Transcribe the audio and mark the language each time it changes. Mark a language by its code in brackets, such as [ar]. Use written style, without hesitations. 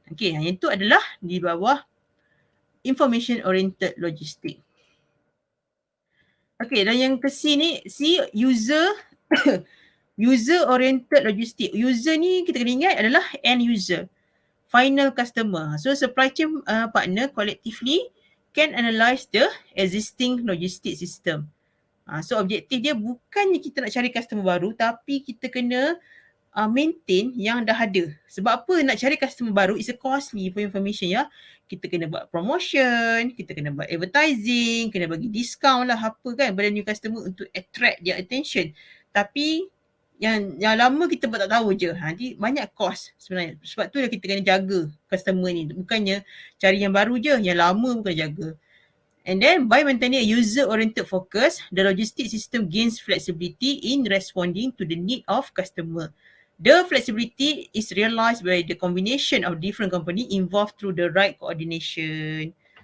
[ms] Okay, yang itu adalah di bawah information oriented logistic. Okay, dan yang ke sini user user oriented logistic. User ni kita kena ingat adalah end user, final customer. [en] So supply chain partner collectively can analyze the existing logistic system. [ms] So objektif dia bukannya kita nak cari customer baru, tapi kita kena maintain yang dah ada. Sebab apa nak cari customer baru, [en] it's a costly for information [ms] ya. Kita kena buat promotion, kita kena buat advertising, kena bagi discount lah apa kan pada new customer untuk [en] attract their attention. [ms] Tapi yang lama kita buat tak tahu je. Nanti banyak cost sebenarnya. Sebab tu kita kena jaga customer ni. Bukannya cari yang baru je, yang lama bukan jaga. [en] And then by maintaining a user-oriented focus, the logistic system gains flexibility in responding to the need of customer. The flexibility is realized by the combination of different company involved through the right coordination.